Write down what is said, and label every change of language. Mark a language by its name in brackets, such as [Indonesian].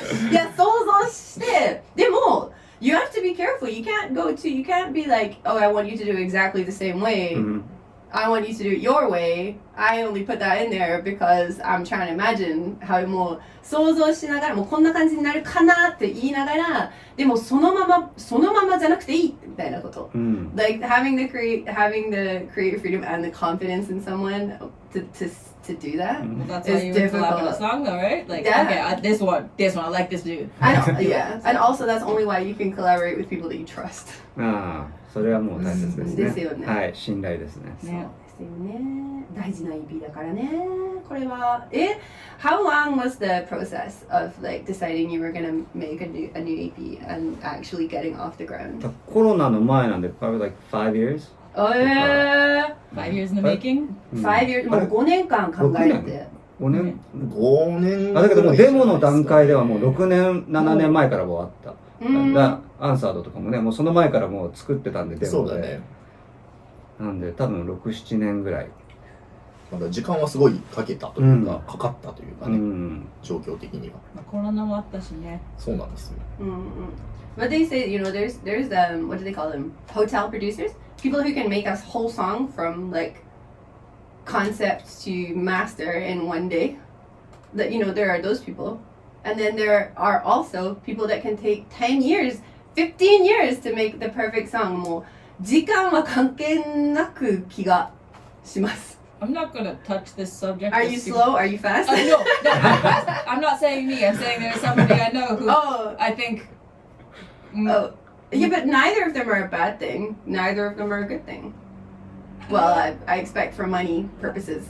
[Japanese] いや想像してでも [English] you have to be careful. You can't be like, oh, I want you to do exactly the same way.I want you to do it your way. I only put that in there because I'm trying to imagine how [Japanese] もう想像しながらもうこんな感じになるかなって言いながらでもそのままじゃなくていいみたいなこと。 [English] Like having the creative freedom and the confidence in someone to do that is difficult. A song though, right? Like, okay, this one, I like this dude. Yeah, and also that's only why you can collaborate with people that you trust. [Japanese] それはもう大切ですね。ですよね。はい、信頼ですね。そうですですよね。大事な EP だからね。これは [English] How long was the process of like deciding you were gonna make a new EP and actually getting off the ground? [Japanese] コロナの前なんで [English] probably like 5 years. 5 years in the making? 5 years [Japanese] もう5年間考えて。 5年 5年だけどもうデモの段階ではもう6年7年前からもうあった。アンサードとかもねもうその前からもう作ってたんでデモで。そうだね。なんで多分6、7年ぐらい。まだ時間はすごいかけたというか、かかったというかね、状況的には。コロナもあったしね。そうなんですよ。 [English] But they say, you know, there's what do they call them? Hotel producers? People who can make us whole song from like concept to master in one day. That, you know, there are those people. And then there are also people that can take 10 years, 15 years to make the perfect song. [Japanese] もう時間は関係なく気がします。 [English] I'm not gonna touch this subject. Are you slow? Are you fast? No, I'm not saying me. I'm saying there's somebody I know who I think. Oh, yeah, but neither of them are a bad thing. Neither of them are a good thing. Well, I expect for money purposes.